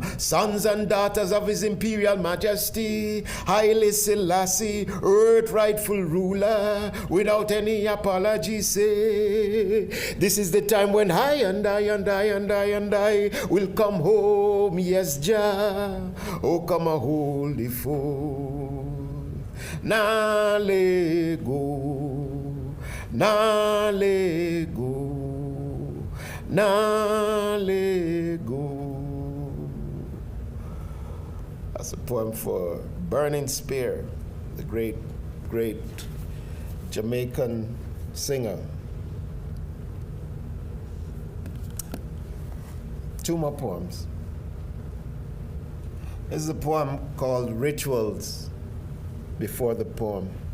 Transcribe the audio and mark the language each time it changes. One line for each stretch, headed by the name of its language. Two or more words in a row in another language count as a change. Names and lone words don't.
English: Sons and daughters of his imperial majesty, Haile Selassie, earth rightful ruler, without any apology say, this is the time when I and I and I and I and I will come home. Yes, Jah, oh come a holy fool. Na le go, na le go, na le go. That's a poem for Burning Spear, the great, great Jamaican singer. 2 more poems. This is a poem called Rituals Before the Poem.